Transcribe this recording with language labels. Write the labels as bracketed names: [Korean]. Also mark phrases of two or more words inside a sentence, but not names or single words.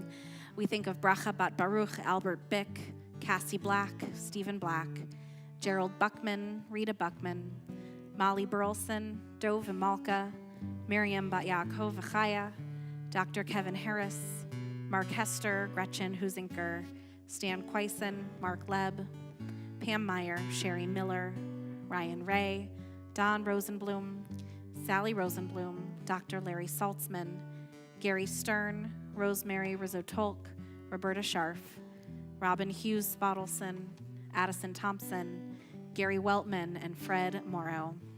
[English] We think of Bracha Bat Baruch, Albert Bick, Cassie Black, Stephen Black, Gerald Buckman, Rita Buckman, Molly Burleson, Dove Malka, Miriam Bat Yaakov Achaya, Dr. Kevin Harris, Mark Hester, Gretchen Husinker, Stan Quaison, Mark Leb, Pam Meyer, Sherry Miller, Ryan Ray, Don Rosenblum, Sally Rosenblum, Dr. Larry Saltzman, Gary Stern, Rosemary Rizzo-Tolk, Roberta Scharf, Robin Hughes Spottelson, Addison Thompson, Gary Weltman, and Fred Morrow.